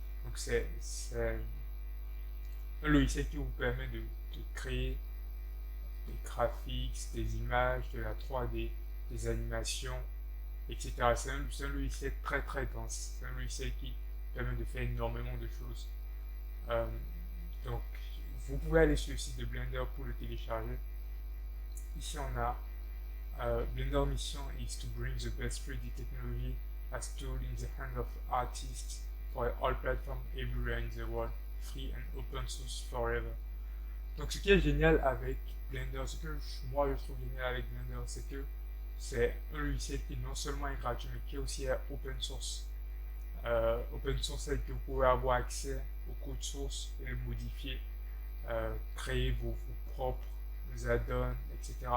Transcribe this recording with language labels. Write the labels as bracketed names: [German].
[French] Donc c'est un logiciel qui vous permet de créer des graphiques, des images, de la 3D, des animations, etc. C'est un logiciel très très dense. C'est un logiciel qui permet de faire énormément de choses. Euh, donc, vous pouvez aller sur le site de Blender pour le télécharger. Ici, on a [English] Blender mission is to bring the best 3D technology as tool in the hand of artists for all platforms everywhere in the world, free and open source forever. [French] Donc ce qui est génial avec Blender, ce que moi je trouve génial avec Blender, c'est que c'est un logiciel qui non seulement est gratuit, mais qui est aussi open source. Open source, c'est que vous pouvez avoir accès au code source et le modifier, créer vos propres add-ons, etc.